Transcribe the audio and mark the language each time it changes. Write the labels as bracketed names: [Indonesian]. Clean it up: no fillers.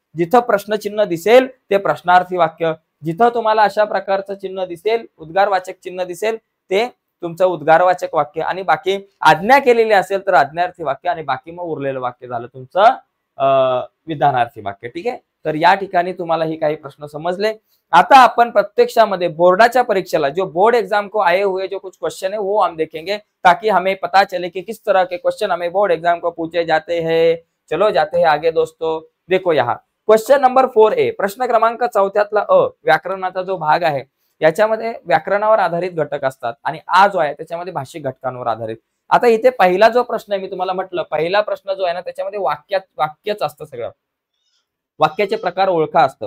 [Marathi] जिथं प्रश्नचिन्ह दिसेल ते प्रश्नार्थी वाक्य, जिथं तुम्हाला अशा प्रकारचं चिन्ह दिसेल, उद्गारवाचक चिन्ह दिसेल, ते तुमचं उद्गारवाचक वाक्य. आणि बाकी आज्ञा केलेली असेल तर आज्ञार्थी वाक्य, आणि बाकी मग उरलेलं वाक्य झालं तुमचं विधानार्थी वाक्य. ठीक आहे, तर या ठिकाणी तुम्हाला ही काही प्रश्न समजले. आता अपन प्रत्यक्षामध्ये बोर्डाच्या परीक्षेला, [Hindi] जो बोर्ड एग्जाम को आए हुए जो कुछ क्वेश्चन है वो हम देखेंगे, ताकि हमें पता चले कि किस तरह के क्वेश्चन हमें बोर्ड एग्जाम को पूछे जाते हैं. चलो जाते हैं आगे दोस्तों. देखो यहाँ क्वेश्चन नंबर 4A, [Marathi] प्रश्न क्रमांक 4 व्याकरणाचा जो भाग आहे याच्यामध्ये व्याकरणावर आधारित घटक असतात, आणि आ जो आहे त्याच्यामध्ये भाषिक घटकांवर आधारित. आता इथे पहिला जो प्रश्न आहे, मी तुम्हाला म्हटलं पहिला प्रश्न जो आहे ना त्याच्यामध्ये वाक्यच असतं, सगळं वाक्याचे प्रकार ओळखा असतं.